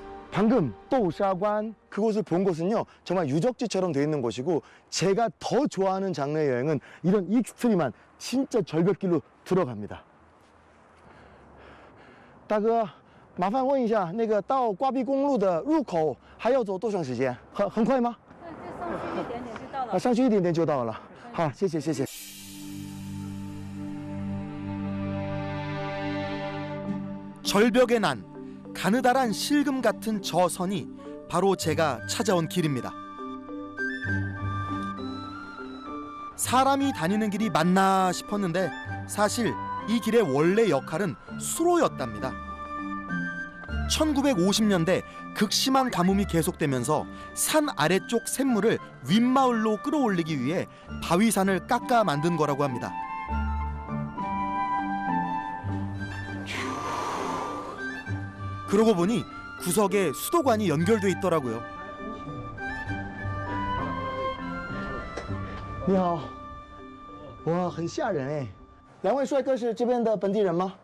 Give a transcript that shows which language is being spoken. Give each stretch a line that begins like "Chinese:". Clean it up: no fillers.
Korean: 방금 또우샤관 그곳을 본 곳은요 정말 유적지처럼 돼 있는 곳이고 제가 더 좋아하는 장르의 여행은 이런 익스트림한 진짜 절벽길로 들어갑니다.
Chinese: 大哥麻烦问一下那个到瓜壁公路的入口还要走多长时间很快吗上去一点点就到了好谢谢谢谢
Korean: 절벽에 난 가느다란 실금 같은 저 선이 바로 제가 찾아온 길입니다. 사람이 다니는 길이 맞나 싶었는데 사실 이 길의 원래 역할은 수로였답니다. 1950년대 극심한 가뭄이 계속되면서 산 아래쪽 샘물을 윗마을로 끌어올리기 위해 바위산을 깎아 만든 거라고 합니다. 그러고 보니 구석에 수도관이 연결돼 있더라고요.
Chinese: 你好哇很吓人哎两位帅哥是这边的本地人吗